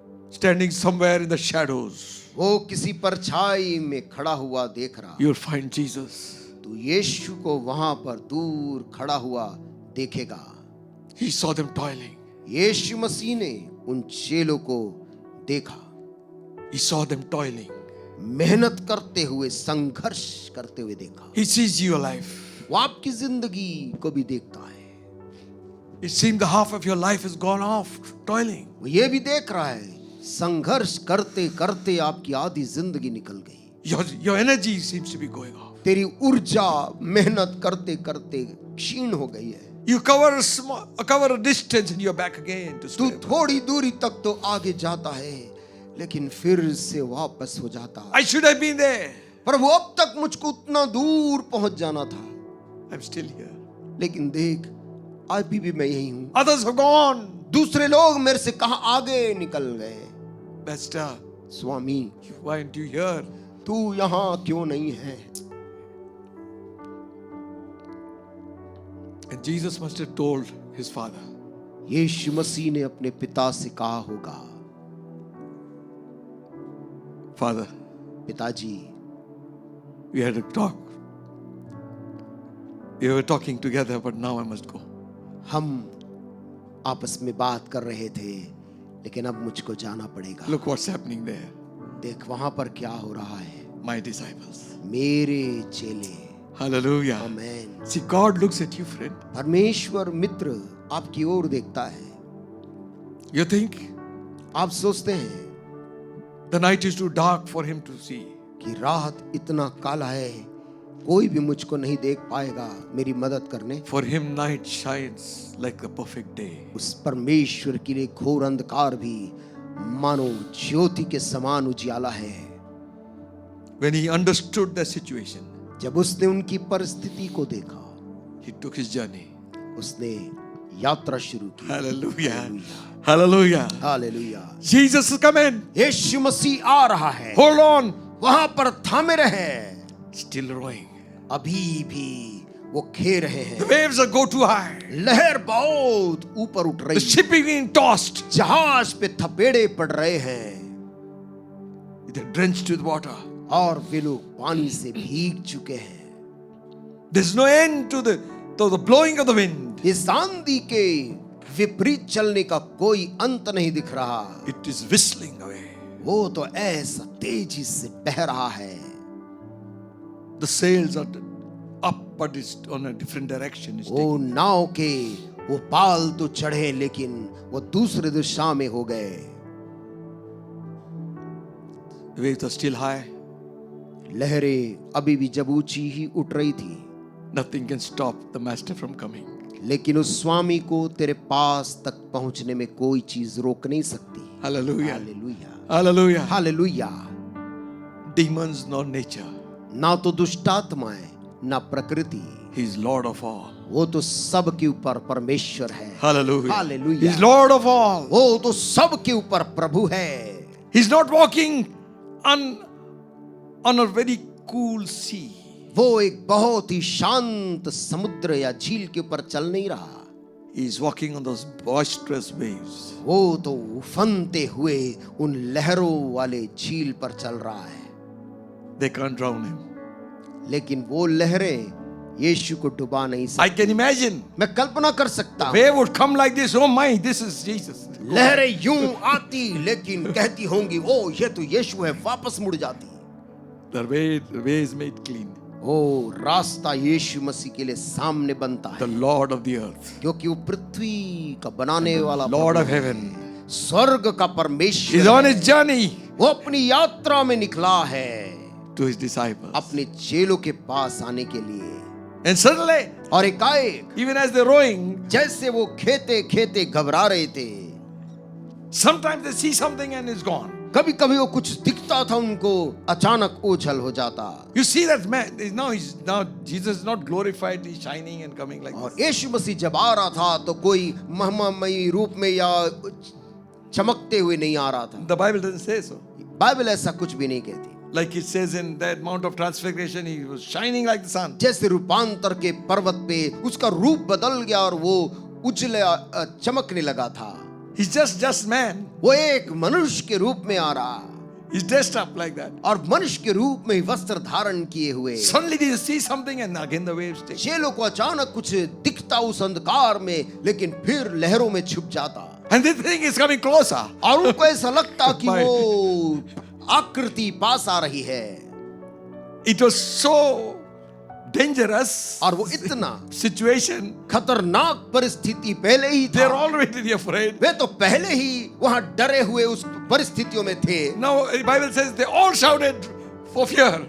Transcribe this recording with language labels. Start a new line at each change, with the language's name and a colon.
English: Standing somewhere in the shadows.
Hindi: वो किसी परछाई में खड़ा हुआ देख रहा।
English: You'll find Jesus.
Hindi: तू यीशु को वहां पर दूर खड़ा हुआ देखेगा।
English: He saw them toiling.
Hindi: यीशु मसीह ने उन चेलों को देखा,
English: He saw them toiling.
Hindi: मेहनत करते हुए, संघर्ष करते हुए देखा।
English: He sees your life.
Hindi: वो आपकी जिंदगी को भी देखता है।
English: It seems the half of your life has gone off toiling.
Hindi: वो ये भी देख रहा है, संघर्ष करते करते आपकी आधी जिंदगी निकल गई।
English: Your energy seems to be going off.
Hindi: तेरी ऊर्जा मेहनत करते करते क्षीण हो गई है।
English: You cover a distance and you're back again to square one.
Hindi: थोड़ी दूरी तक तो आगे जाता है, लेकिन फिर से वापस हो जाता है।
English: I should have been there.
Hindi: प्रभु अब तक मुझको उतना दूर पहुंच जाना था,
English: I'm still here.
Hindi: लेकिन देख अभी भी मैं यही हूं।
English: Others have gone.
Hindi: दूसरे लोग मेरे से कहां आगे निकल गए।
English: Master,
Hindi: Swami
English: why aren't you here?
Hindi: तू यहां क्यों नहीं है?
English: And Jesus must have told his father.
Hindi: यीशु मसीह ने अपने पिता से कहा होगा,
English: Father,
Hindi: पिताजी
English: we had a talk. We were talking together, but now I must go.
Hindi: हम आपस में बात कर रहे थे, लेकिन अब मुझको जाना पड़ेगा।
English: Look what's happening there.
Hindi: देख वहां पर क्या हो रहा है।
English: My disciples.
Hindi: मेरे चेले
English: Hallelujah.
Hindi: Amen.
English: See, God looks at you, friend.
Hindi: परमेश्वर मित्र आपकी ओर देखता है।
English: You think
Hindi: आप सोचते हैं
English: the night is too dark for him to see.
Hindi: कि रात इतना काला है, कोई भी मुझको नहीं देख पाएगा मेरी मदद करने।
English: For him, night shines like the perfect day.
Hindi: उस परमेश्वर के लिए घोर अंधकार भी मानो ज्योति के समान उजियाला है।
English: When he understood the situation,
Hindi: जब उसने उनकी परिस्थिति को देखा,
English: he took his journey.
Hindi: उसने यात्रा शुरू की।
English: Hallelujah. Hallelujah.
Hindi: Hallelujah.
English: Jesus is coming.
Hindi: यीशु मसीह आ रहा है।
English: Hold on.
Hindi: वहां पर थामे रहे।
English: Still rowing.
Hindi: अभी भी वो खे रहे
English: The
Hindi: हैं।
English: waves are go too high.
Hindi: लहर बहुत ऊपर उठ
English: The
Hindi: रही
English: ship is being tossed.
Hindi: है। जहाज पे थपेड़े पड़ रहे हैं
English: They're drenched with water.
Hindi: और वे लोग पानी से भीग चुके हैं।
English: There's no end to the blowing of the wind.
Hindi: इस आंधी के विपरीत चलने का कोई अंत नहीं दिख रहा।
English: It is whistling away.
Hindi: वो तो ऐसा तेजी से बह रहा है।
English: The sails are up, but it's on a different direction. It's
Hindi: वो नाव के वो पाल तो चढ़े लेकिन वो दूसरे दिशा में हो गए।
English: The waves are still high.
Hindi: लहरें अभी भी जब ऊंची ही उठ रही थी,
English: Nothing can stop the master from coming.
Hindi: लेकिन उस स्वामी को तेरे पास तक पहुंचने में कोई चीज रोक नहीं सकती।
English: Hallelujah.
Hindi: Hallelujah,
English: Hallelujah.
Hindi: Hallelujah.
English: Demons nor nature.
Hindi: ना तो दुष्टात्माएं ना प्रकृति,
English: He is Lord of all.
Hindi: वो तो सब के ऊपर परमेश्वर है।
English: Hallelujah. Hallelujah. He is Lord of all.
Hindi: वो तो सब के ऊपर प्रभु है।
English: He's not walking on a very cool sea.
Hindi: वो एक बहुत ही शांत समुद्र या झील के ऊपर चल नहीं रहा।
English: He is walking on those boisterous waves.
Hindi: वो तो उफनते हुए उन लहरों वाले झील पर चल रहा है।
English: They can't drown him.
Hindi: लेकिन वो लहरें यीशु को डुबा नहीं सकती।
English: I can imagine.
Hindi: मैं कल्पना कर सकता हूँ,
English: Wave would come like this. Oh my, this is Jesus.
Hindi: लहरें यूं आती लेकिन कहती होंगी ओ ये तो यीशु है, वापस मुड़ जाती।
English: The way is made clean.
Hindi: ओ रास्ता यीशु मसीह के लिए सामने बनता
English: The
Hindi: है,
English: Lord of the earth.
Hindi: क्योंकि वो पृथ्वी का बनाने वाला
English: Lord
Hindi: प्रभु
English: of
Hindi: है।
English: heaven.
Hindi: स्वर्ग का
English: He's
Hindi: परमेश्वर
English: on
Hindi: है।
English: his journey
Hindi: वो अपनी यात्रा में निकला है
English: to his disciples.
Hindi: अपने चेलों के पास आने के लिए।
English: And suddenly,
Hindi: और एकाएक
English: even as they're rowing,
Hindi: जैसे वो खेते खेते घबरा रहे थे,
English: sometimes they see something and it's gone.
Hindi: कभी कभी वो कुछ दिखता था उनको, अचानक ओझल हो जाता।
English: You see that man, now Jesus is not glorified, he's shining and coming like
Hindi: और
English: this.
Hindi: यीशु मसीह जब आ रहा था तो कोई महिमामयी रूप में या चमकते हुए नहीं आ रहा था।
English: The Bible doesn't say so.
Hindi: Bible ऐसा कुछ भी नहीं कहती।
English: Like it says in that Mount of Transfiguration, he was shining like the sun.
Hindi: जैसे रूपांतर के पर्वत पे उसका रूप बदल गया और वो उजले चमकने लगा था।
English: He's just man.
Hindi: वो एक मनुष्य के रूप में आ रहा
English: He's dressed up like that.
Hindi: और मनुष्य के रूप में वस्त्र धारण किए हुए।
English: Suddenly they see something and again the waves take.
Hindi: चेलों को अचानक कुछ दिखता उस अंधकार में, लेकिन फिर लहरों में छुप जाता
English: And they think it's coming closer.
Hindi: और उनको ऐसा लगता कि वो आकृति पास आ रही है।
English: It was so dangerous
Hindi: और वो इतना
English: situation.
Hindi: खतरनाक परिस्थिति पहले ही
English: They're
Hindi: था।
English: already afraid.
Hindi: वे तो पहले ही वहां डरे हुए उस परिस्थितियों में थे।
English: Now the Bible says they all shouted for fear.